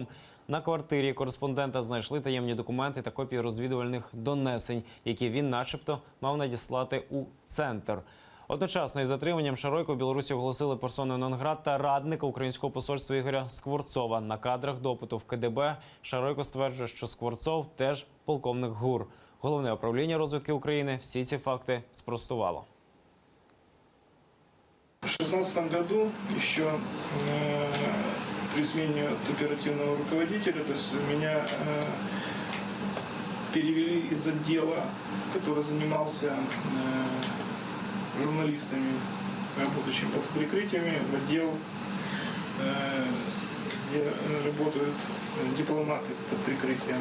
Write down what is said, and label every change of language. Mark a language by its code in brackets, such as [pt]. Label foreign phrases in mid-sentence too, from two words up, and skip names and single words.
[uk] На квартирі кореспондента знайшли таємні документи та копії розвідувальних донесень, які він начебто мав надіслати у центр. Одночасно із затриманням Шаройко в Білорусі оголосили персоною нон-грата радника українського посольства Ігоря Скворцова. На кадрах допиту в КДБ Шаройко стверджує, що Скворцов теж полковник ГУР. Головне управління розвідки України всі ці факти спростувало. [ru] В 2016 году еще при смене оперативного руководителя, то есть меня перевели из отдела, который занимался журналистами, работающими под прикрытиями, в отдел, где работают дипломаты под прикрытием.